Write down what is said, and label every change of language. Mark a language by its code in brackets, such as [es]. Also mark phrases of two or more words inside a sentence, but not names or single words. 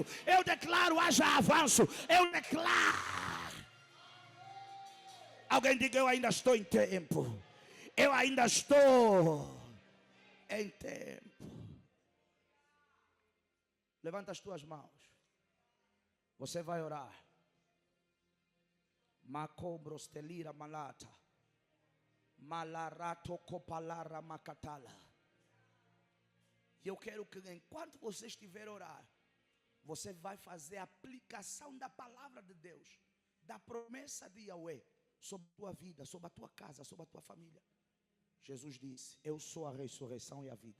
[pt] Eu declaro haja avanço. Eu declaro. Alguém diga: eu ainda estou em tempo. Eu ainda estou em tempo. Levanta as tuas mãos. Você vai orar. Macobrostelira malata. Malarato copalara macatala. E eu quero que enquanto você estiver a orar, você vai fazer a aplicação da palavra de Deus, da promessa de Yahweh, sobre a tua vida, sobre a tua casa, sobre a tua família. Jesus disse: eu sou a ressurreição e a vida.